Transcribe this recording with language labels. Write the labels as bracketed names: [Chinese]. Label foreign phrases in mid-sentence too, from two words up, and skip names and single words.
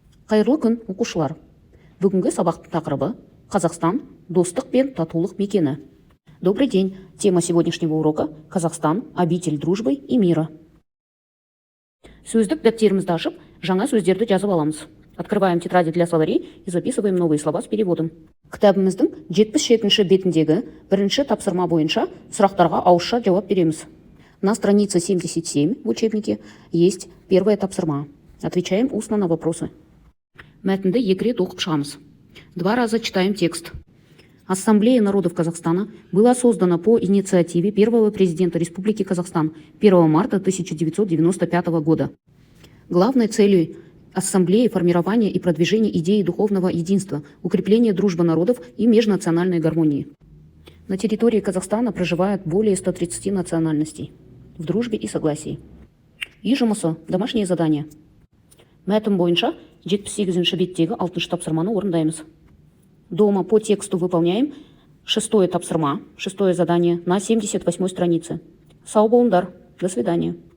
[Kazakh] Қайырлы күн, оқушылар. Бүгінгі сабақтың тақырыбы Қазақстан – достық пен татулық мекені. [Russian] Добрый день. Тема сегодняшнего урока – Казахстан – обитель дружбы и мира. [Kazakh] Сөздік дәптерімізді ашып, жаңа сөздерді жазып аламыз. [Russian] Открываем тетради для словарей и записываем новые слова с переводом. [Kazakh] Кітабымыздың 77-ші бетіндегі бірінші тапсырма бойынша сұрақтарға ауызша жауап береміз. [Russian] На странице 77 в учебнике есть первая тапсырма. Отвечаем устно на вопросы. [Kazakh] Мәтінді екі рет оқып шығамыз. [Russian] 2 раза читаем текст. Ассамблея народов Казахстана была создана по инициативе первого президента Республики Казахстан 1 марта 1995 года. Главной целью Ассамблеи формирование и продвижение идеи духовного единства, укрепление дружбы народов и межнациональной гармонии. На территории Казахстана проживает более 130 национальностей в дружбе и согласии. [Kazakh] Үй жұмысы, [Russian] домашнее задание. [Kazakh] Мәтін бойынша 78-ші беттегі 6-шы тапсырманы орындаймыз. [Russian] Дома по тексту выполняем 6-е тапсырма, 6-е задание на 78-й странице. [Kazakh] Сау болыңдар. [Russian] До свидания.